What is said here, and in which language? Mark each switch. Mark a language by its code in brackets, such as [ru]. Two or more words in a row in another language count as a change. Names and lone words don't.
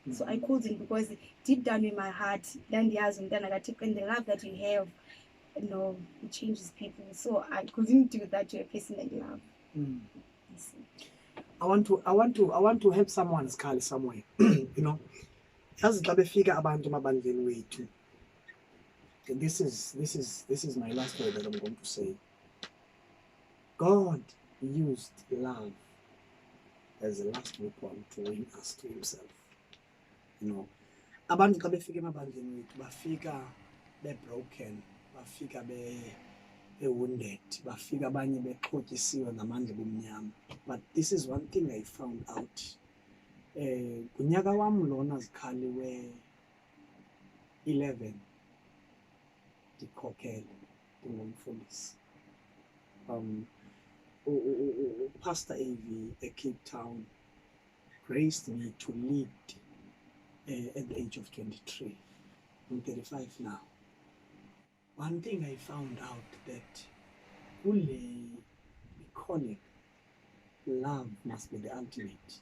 [en] So I called him because deep down in my heart, and the love that you have, you know, it changes people. So I couldn't do that to a person that you love. I want to help someone's call somewhere. You know, as figure [xh] abantu mabandleni wethu. [en] This is my last word that I'm going to say. God used love as a last weapon to win us to himself. You know, [xh] abantu xa befika emabandleni wethu bafika be-broken, bafika be-wounded, bafika abanye bexhotyisiwe ngamandla bomnyama. [en] But this is one thing I found out. [xh] Kunyaka wam lona zikhaliwe 11 ndikhokhele ndingumfundisi. [en] Pastor AV at Cape Town graced me to lead at the age of 23. I'm 35 now. One thing I found out that calling love must be the ultimate.